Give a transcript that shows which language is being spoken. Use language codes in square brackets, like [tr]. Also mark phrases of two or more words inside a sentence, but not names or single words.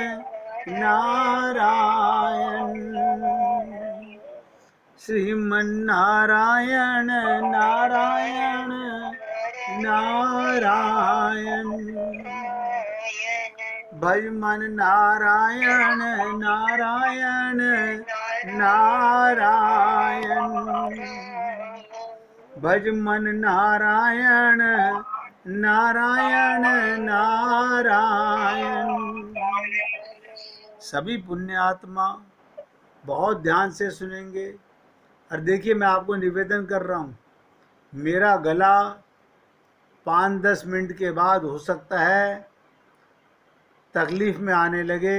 [hi] नारायण श्रीमन्नारायण नारायण नारायण भज मन नारायण नारायण नारायण भज मन नारायण नारायण नारायण। सभी पुण्यात्मा बहुत ध्यान से सुनेंगे। और देखिए, मैं आपको निवेदन कर रहा हूँ, मेरा गला 5-10 मिनट के बाद हो सकता है तकलीफ में आने लगे।